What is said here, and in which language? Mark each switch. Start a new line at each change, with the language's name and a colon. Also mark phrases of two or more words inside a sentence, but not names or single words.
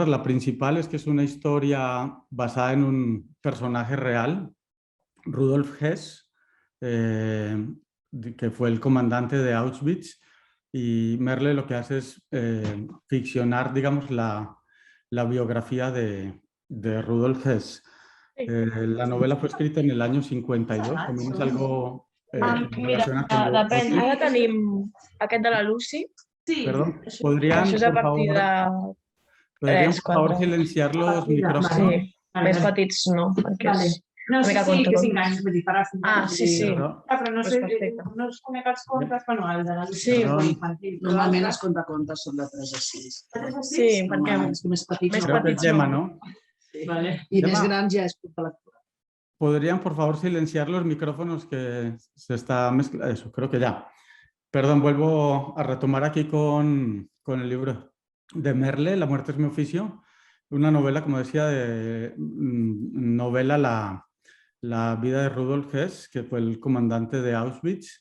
Spanish: La principal es que es una historia basada en un personaje real, Rudolf Hess, que fue el comandante de Auschwitz, y Merle lo que hace es ficcionar, digamos, la biografía de Rudolf Hess. La novela fue escrita en el año 52, también es algo que se
Catalan: Mira,
Spanish: relaciona con
Catalan: depèn.
Spanish: Auschwitz.
Catalan: Ara tenim aquest de la Lucy,
Spanish: Perdón,
Catalan: que això és a partir de
Spanish: ¿podrían
Catalan: 3,
Spanish: por favor
Catalan: 4.
Spanish: silenciar los
Catalan: Sí,
Spanish: micrófonos?
Catalan: més petits no, perquè és No, una sí, mica sí, que control. 5 anys, vull dir, farà 5 Ah, anys. sí, sí.
Spanish: Perdón.
Catalan: Però no
Spanish: Pues
Catalan: sé, perfecte. no es conec els contes, però no, el de la Lucy Sí. és molt infantil. Normalment els contacontes són de 3 a 6. Sí, perquè Els més petits més no.
Spanish: Creo que es
Catalan: petits Gemma, no. ¿no? Sí. Vale. I Gemma. més grans ja és club de lectura.
Spanish: ¿Podrían, por favor, silenciar los micrófonos que se está mezclando? Eso, creo que ya. Perdón, vuelvo a retomar aquí con el libro de Merle, La muerte es mi oficio. Una novela, como decía, novela la vida de Rudolf Hess, que fue el comandante de Auschwitz.